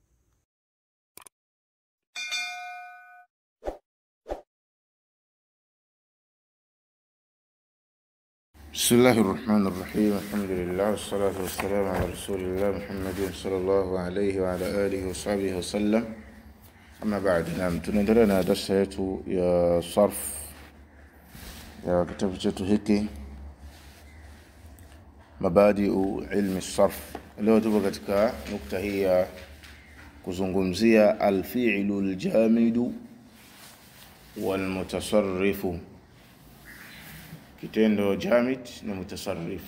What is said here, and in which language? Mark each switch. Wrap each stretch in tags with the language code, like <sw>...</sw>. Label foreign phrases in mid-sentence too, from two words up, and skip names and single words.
<ar>بسم الله الرحمن الرحيم. الحمد لله والصلاة والسلام على رسول الله محمد صلى الله عليه وعلى آله وصحبه وسلم. أما بعد، نعم</ar> <sw>tunaendelea darasa yetu ya sarf ya kitabu chetu hiki Mabadi'u ilmi sarf. Leo tupo katika nukta hii ya kuzungumzia</sw> <ar>الفعل الجامد والمتصرف,</ar> <sw>kitendo jamid na mutasarrif.</sw>